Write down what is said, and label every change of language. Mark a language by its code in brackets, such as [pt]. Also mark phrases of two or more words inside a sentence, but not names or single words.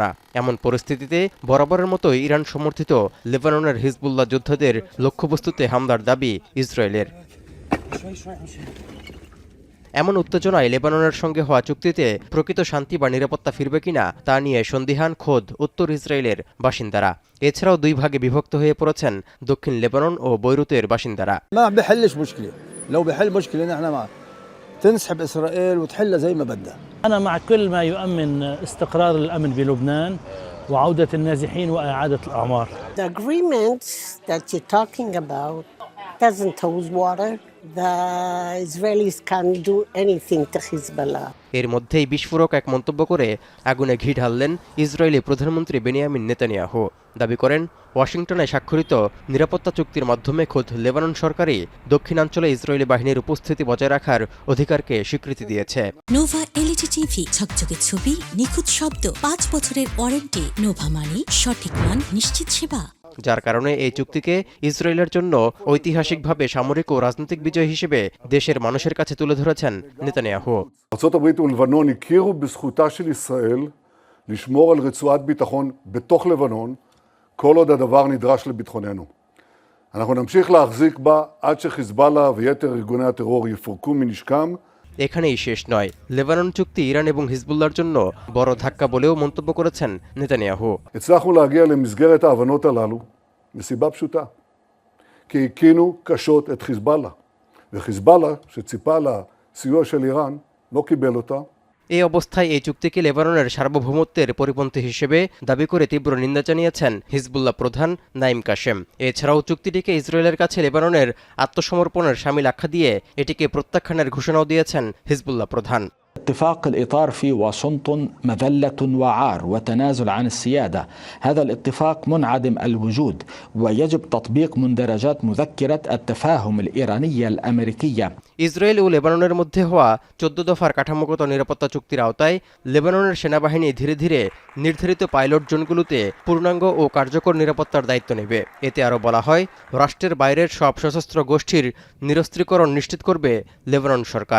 [bn] এমন পরিস্থিতিতে বরাবরের মতোই ইরান সমর্থিত লেবাননের হিজবুল্লাহ যোদ্ধাদের লক্ষ্যবস্তুতে হামলার দাবি ইসরায়েলের। এমন উত্তেজনায় লেবাননের সঙ্গে হওয়া চুক্তিতে প্রকৃত শান্তি বা নিরাপত্তা ফিরবে কিনা তা নিয়ে সন্দিহান খোদ উত্তর ইসরায়েলের বাসিন্দারা। এছাড়াও দুই ভাগে বিভক্ত হয়ে পড়েছেন দক্ষিণ লেবানন ও বৈরুতের বাসিন্দারা। [ar] تنسحب إسرائيل وتحلها زي ما بدها. أنا مع كل ما يؤمن استقرار الأمن بلبنان وعودة النازحين وإعادة الأعمار. [en] The agreement that you're talking about doesn't hold water. The Israelis can't do anything to Hezbollah. [bn] এর মধ্যেই বিস্ফোরক এক মন্তব্য করে আগুনে ঘি ঢাললেন ইসরায়েলি প্রধানমন্ত্রী বেনিয়ামিন নেতানিয়াহু। দাবি করেন ওয়াশিংটনে স্বাক্ষরিত নিরাপত্তা চুক্তির মাধ্যমে খোদ লেবানন সরকারই দক্ষিণাঞ্চলে ইসরায়েলি বাহিনীর উপস্থিতি বজায় রাখার অধিকারকে স্বীকৃতি দিয়েছে। নোভা এলইডি টিভি, ঝকঝকে ছবি, নিখুঁত শব্দ, 5 বছরের ওয়ারেন্টি। নোভা মানি সঠিক মান, নিশ্চিত সেবা। যার কারণে এই চুক্তিকে ইসরায়েলের জন্য ঐতিহাসিকভাবে সামরিক ও রাজনৈতিক বিজয় হিসেবে দেশের মানুষের কাছে তুলে ধরেছেন নেতানিয়াহু। [he] ארצות הברית ולבנון הכירו בזכותה של ישראל לשמור על רצועת ביטחון בתוך לבנון כל עוד הדבר נדרש לביטחוננו. אנחנו נמשיך להחזיק בה עד שחיזבאללה ויתר ארגוני הטרור יפורקו מנשקם. [bn] এখানেই শেষ নয়। লেবানন চুক্তি ইরান এবং হিজবুল্লাহর জন্য বড় ধাক্কা বলেও মন্তব্য করেছেন নেতানিয়াহু। [he] הצלחנו להגיע למסגרת ההבנות הללו מסיבה פשוטה. כי הכינו קשות את חיזבאללה. וחיזבאללה שציפה לסיוע של איראן לא קיבל אותה. [bn] এই অবস্থায় এই চুক্তিকে লেবাননের সার্বভৌমত্বের পরিপন্থী হিসেবে দাবি করে তীব্র নিন্দা জানিয়েছেন হিজবুল্লাহ প্রধান নাইম কাশেম। এছাড়াও চুক্তিটিকে ইসরায়েলের কাছে লেবাননের আত্মসমর্পণের শামিল আখ্যা দিয়ে এটিকে প্রত্যাখ্যানের ঘোষণাও দিয়েছেন হিজবুল্লাহ প্রধান। [ar] اتفاق الإطار في واشنطن مذلة وعار وتنازل عن السيادة. هذا الاتفاق منعدم الوجود ويجب تطبيق مندرجات مذكرة التفاهم الإيرانية الأمريكية. [bn] ইসরায়েল ও লেবাননের মধ্যে হওয়া 14 দফার কাঠামোগত নিরাপত্তা চুক্তির আওতায় লেবাননের সেনাবাহিনী ধীরে ধীরে নির্ধারিত পাইলট জোনগুলোতে পূর্ণাঙ্গ ও কার্যকর নিরাপত্তার দায়িত্ব নেবে। এতে আরও বলা হয়, রাষ্ট্রের বাইরের সব সশস্ত্র গোষ্ঠীর নিরস্ত্রীকরণ নিশ্চিত করবে লেবানন সরকার।